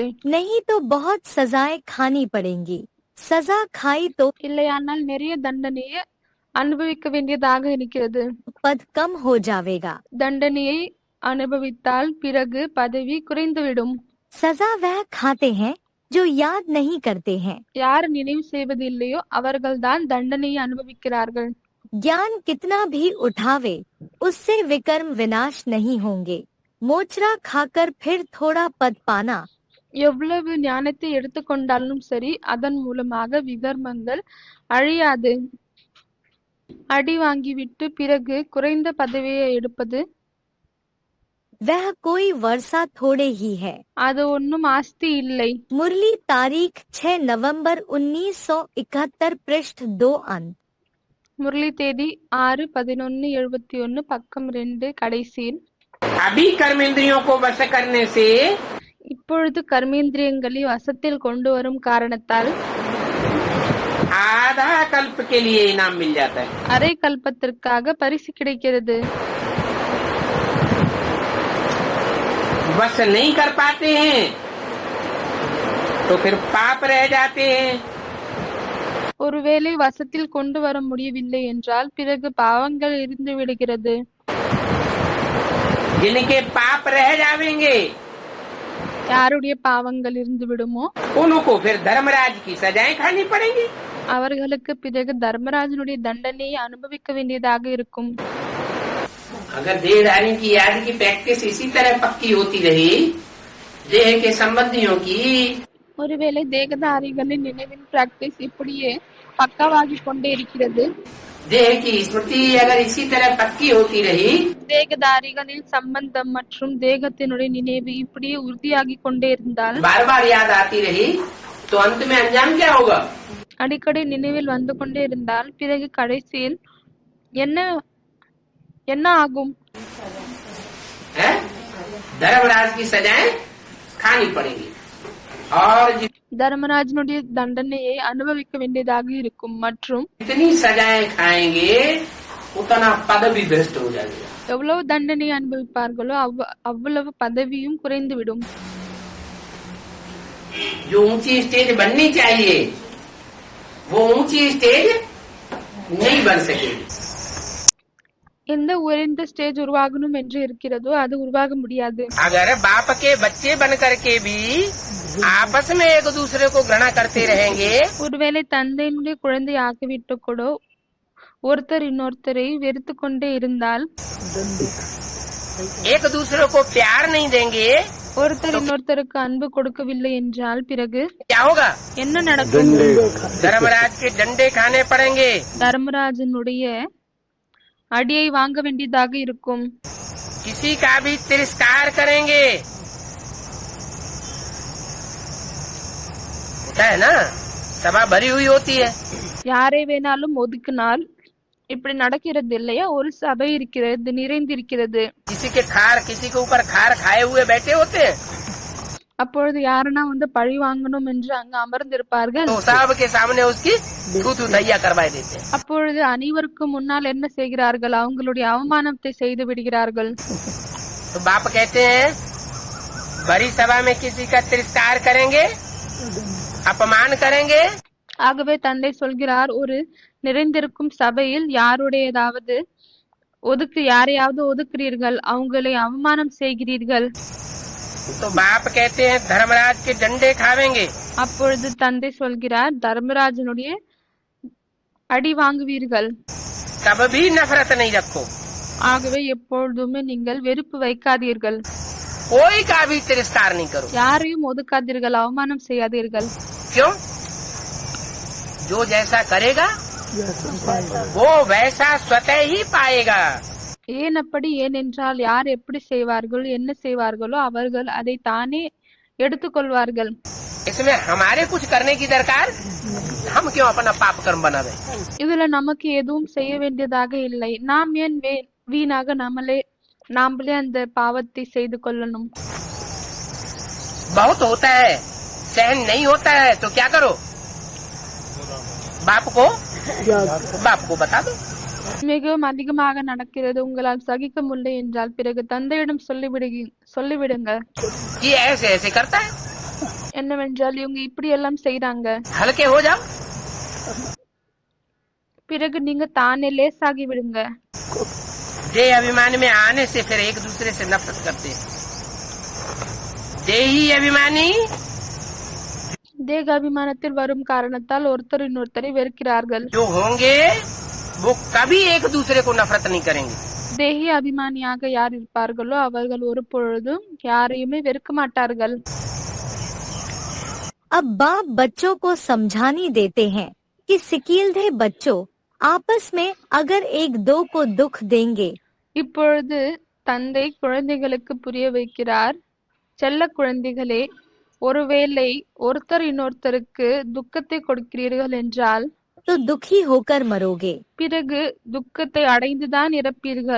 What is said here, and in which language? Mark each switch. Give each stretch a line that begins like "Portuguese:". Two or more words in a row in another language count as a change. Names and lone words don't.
Hindi: नहीं तो बहुत सजाएं खानी पड़ेंगी। सजा खाई तो
Tamil: இல்லையானால் நிறைய தண்டனையை அனுபவிக்க வேண்டியதாக இருக்கிறது.
Hindi: पद कम हो जाएगा।
Tamil: தண்டனையை அனுபவித்தால் பிறகு பதவி குறைந்துவிடும்.
Hindi: सजा वह खाते हैं जो याद नहीं करते हैं।
Tamil: யார் நினைவு செய்வது இல்லையோ அவர்கள்தான் தண்டனையை அனுபவிக்கிறார்கள்.
Hindi: ज्ञान कितना भी उठावे उससे विकर्म विनाश नहीं होंगे। मोचरा खाकर फिर थोड़ा पद पाना।
Tamil: எவ்வளவு ஞானத்தை எடுத்துக்கொண்டாலும் சரி, அதன் மூலமாக விகர்மங்கள் அழியாது. அடி வாங்கிவிட்டு பிறகு குறைந்த பதவியை எடுப்பது
Hindi: वह कोई वर्षा थोड़े ही है।
Tamil: அது ஒன்றும் ஆஸ்தி இல்லை.
Hindi: मुरली तारीख 6 नवंबर 1971 पृष्ठ 2 अंत।
Tamil: முரளி தேதி 6/11/71 பக்கம் 2 கடைசியில்.
Hindi: अभी कर्मेंद्रियों को वश करने से
Tamil: இப்பொழுது கர்மேந்திரியங்களை வசத்தில் கொண்டு வரும் காரணத்தால்
Hindi: आधा कल्प के लिए इनाम मिल जाता है।
Tamil: அரை கல்பத்திற்காக பரிசு கிடைக்கிறது.
Hindi: वश नहीं कर पाते हैं तो फिर पाप रह जाते हैं।
Tamil: ஒருவேளை வசத்தில் கொண்டு வர முடியவில்லை என்றால் பிறகு பாவங்கள் இருந்து விடுகிறது.
Hindi: जिनके पाप रह जाएंगे
Tamil: யாருடைய பாவங்கள் இருந்து விடுமோ
Hindi: उनको फिर धर्मराज की सजाएं खानी पड़ेंगी।
Tamil: அவர்களுக்கு பிறகு தர்மராஜனுடைய தண்டனையை அனுபவிக்க வேண்டியதாக இருக்கும்.
Hindi: अगर देहधारी की याद की प्रैक्टिस इसी तरह पक्की होती रही, देह के संबंधियों की
Tamil: ஒருவேளை தேகதாரிகளின் நினைவின் பிராக்டிஸ் இப்படியே பக்கவாகி கொண்டே இருக்கிறது.
Hindi: देह की स्मृति अगर इसी तरह पक्की होती रही,
Tamil: தேகதாரிகளின் சம்பந்தம் மற்றும் தேகத்தினுடைய நினைவு இப்படியே உறுதியாகி கொண்டே இருந்தால்,
Hindi: बार बार याद आती रही, तो अंत में अंजाम क्या होगा?
Tamil: அடிக்கடி நினைவில் வந்து கொண்டே இருந்தால் பிறகு கடைசியில் என்ன ஆகும்?
Hindi: है? धर्मराज की सजाएं खानी पड़ेगी और
Tamil: தர்மராஜனுடைய தண்டனையை அனுபவிக்க வேண்டியதாக இருக்கும். மற்றும்
Hindi: जितनी सजाएं खाएंगे उतना पद भी भ्रष्ट हो जाएगा।
Tamil: எவ்வளவு தண்டனை அனுபவிப்பார்களோ அவ்வளவு பதவியும் குறைந்துவிடும்.
Hindi: जो ऊंची स्टेज बननी चाहिए वो ऊंची स्टेज नहीं बन सकेगी।
Tamil: எந்த உயர்ந்த ஸ்டேஜ் உருவாகணும் என்று இருக்கிறதோ அது உருவாக முடியாது.
Hindi: अगर बाप के बच्चे बन करके भी आपस में एक दूसरे को घृणा करते रहेंगे,
Tamil: ஒருவேளை தந்தையினுடைய குழந்தை ஆக்கிவிட்டு கூட ஒருத்தர் இன்னொருத்தரை வெறுத்து கொண்டே இருந்தால்,
Hindi: एक दूसरे को प्यार नहीं देंगे,
Tamil: ஒருத்தர் இன்னொருத்தருக்கு அன்பு கொடுக்கவில்லை என்றால் பிறகு
Hindi: क्या होगा?
Tamil: என்ன நடக்கும்?
Hindi: धर्मराज के डंडे खाने पड़ेंगे।
Tamil: தர்மராஜனுடைய அடியை வாங்க வேண்டியதாக இருக்கும்.
Hindi: किसी का भी तिरस्कार करेंगे, होता है ना, सभा भरी हुई होती है।
Tamil: யாரை வேணாலும் ஒதுக்கினால் இப்படி நடக்கிறது இல்லையா? ஒரு சபை இருக்கிறது, நிறைந்திருக்கிறது.
Hindi: किसी के ऊपर खार खाए हुए बैठे होते हैं,
Tamil: அப்பொழுது யாருன்னா பழி வாங்கணும் என்று அங்கு அமர்ந்திருப்பார்கள்.
Hindi: तो साहब के सामने उसकी थू दैया करवाए देते हैं।
Tamil: அப்பொழுது அனைவருக்கும் முன்னால் என்ன செய்கிறார்கள்? அவங்களுடைய அவமானத்தை செய்து விடுகிறார்கள்.
Hindi: तो बाप कहते हैं बड़ी सभा में किसी का तिरस्कार करेंगे, अपमान करेंगे,
Tamil: ஆகவே தந்தை சொல்கிறார், ஒரு நிறைந்திருக்கும் சபையில் யாரையாவது ஒதுக்குறீர்கள், அவங்களை அவமானம் செய்கிறீர்கள்.
Hindi: तो बाप कहते हैं धर्मराज के डंडे खावेंगे।
Tamil: அப்பொழுது தந்தை சொல்கிறார், தர்மராஜனுடைய அடி வாங்குவீர்கள்.
Hindi: कभी भी नफरत नहीं रखो,
Tamil: ஆகவே எப்பொழுதுமே நீங்கள் வெறுப்பு வைக்காதீர்கள்.
Hindi: कोई का भी तिरस्कार नहीं करो।
Tamil: யாரையும் ஒதுக்காதீர்கள், அவமானம் செய்யாதீர்கள்.
Hindi: क्यों? जो जैसा करेगा वो वैसा स्वतः ही पाएगा।
Tamil: ஏன் அப்படி? ஏனென்றால் யார் எப்படி செய்வார்கள், என்ன செய்வார்களோ அவர்கள் அதை தானே எடுத்துக்கொள்வார்கள்.
Hindi: इसमें हमारे कुछ करने की दरकार, हम क्यों अपना पाप कर्म बनावे?
Tamil: இதுல நமக்கு எதுவும் செய்ய வேண்டியதாக இல்லை. நாம் ஏன் வீணாக நாமளே அந்த பாவத்தை செய்து கொள்ளணும்?
Hindi: बहुत होता है, सहन नहीं होता है तो क्या करो? बाप को बता दो।
Tamil: மிகவும் அதிகமாக நடக்கிறது, உங்களால் சகிக்க முடியல என்றால் பிறகு தந்தையிடம் சொல்லிவிடுங்க.
Hindi: ये ऐसे ऐसे करता है,
Tamil: என்னவென்றால் இவங்க இப்படி எல்லாம் செய்றாங்க.
Hindi: हल्के हो जाओ।
Tamil: பிறகு நீங்க தானே லேசாகி விடுங்க.
Hindi: देह अभिमान में आने से फिर एक दूसरे से नफरत करते हैं। देही अभिमानी
Tamil: தேக அபிமானத்தில் வரும் காரணத்தால் ஒருத்தர் இன்னொருத்தரை வெறுக்கிறார்கள்.
Hindi: जो होंगे वो कभी एक दूसरे को नफरत नहीं करेंगे।
Tamil: தேகி அபிமானியாக யார் இருப்பார்களோ அவர்கள் ஒரு பொழுதும் யாரையுமே வெறுக்க மாட்டார்கள்.
Hindi: अब बाप बच्चों को समझानी देते हैं कि सिकील्दे बच्चों आपस में अगर एक दो को दुख देंगे,
Tamil: இப்பொழுது தந்தை குழந்தைகளுக்கு புரிய வைக்கிறார், செல்ல குழந்தைகளே, ஒருவேளை ஒருத்தர் இன்னொருத்தருக்கு துக்கத்தை கொடுக்கிறீர்கள் என்றால்
Hindi: तो दुखी होकर मरोगे।
Tamil: பிறகு துக்கத்தை அடைந்துதான் இறப்பீர்கள்.